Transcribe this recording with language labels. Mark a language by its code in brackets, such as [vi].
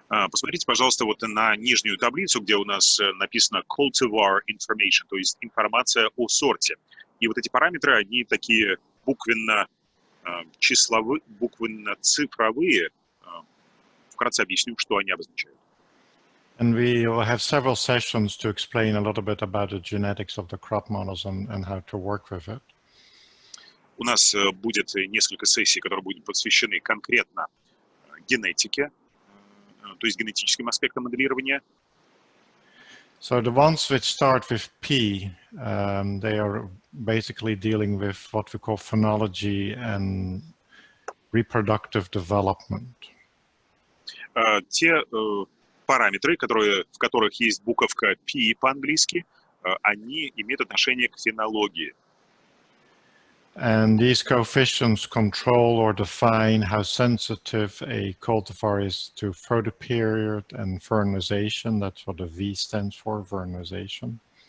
[ru] Посмотрите, пожалуйста, вот на нижнюю таблицу, где у нас написано [en] cultivar information, [ru] то есть информация о сорте. И вот эти параметры, они такие буквенно-цифровые. Вкратце объясню, что они обозначают. [en] And we will have several sessions to explain a little bit about the genetics of the crop models and how to work with it. [ru] У нас будет несколько сессий, которые будут посвящены конкретно генетике, то есть генетическим аспектам моделирования. [en] So the ones which start with P, they are basically dealing with what we call phenology and reproductive development. [ru] Те параметры, в которых есть буковка P по-английски, они имеют отношение к фенологии. [en] And these coefficients control or define how sensitive a cultivar is to photoperiod and vernization. That's what the V stands for, vernization.